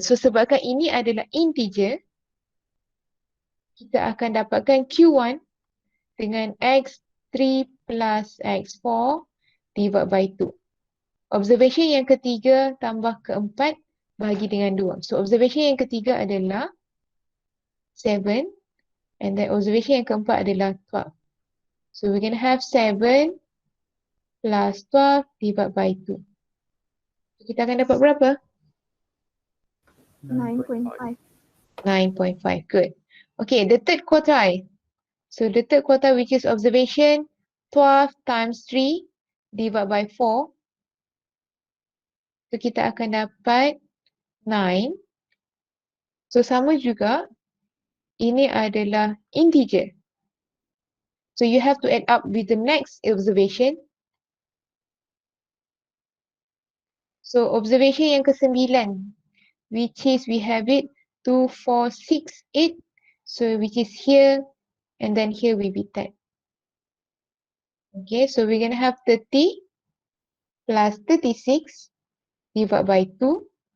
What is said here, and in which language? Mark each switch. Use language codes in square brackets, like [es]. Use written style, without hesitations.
[ms] So sebabkan ini adalah integer, kita akan dapatkan Q1 dengan X3 plus X4 [en] divided by 2. [ms] Observation yang ketiga tambah keempat bahagi dengan 2. So observation yang ketiga adalah 7 [en] and then [ms] observation yang keempat adalah 12. [en] So we're going to have 7 plus 12 divided by 2. [ms] So, kita akan dapat berapa? [en] 9.5. 9.5. Good. Okay, the third quartile. So the third quartile, which is observation, 12 times 3 divided by 4. [ms] So kita akan dapat 9. So sama juga, ini adalah integer. [en] So you have to add up with the next observation. So observation [ms] yang ke-9, [en] which is we have it 2, 4, 6, 8. So which is here and then here will be 10. Okay, so we're going to have 30 plus 36 divided by 2.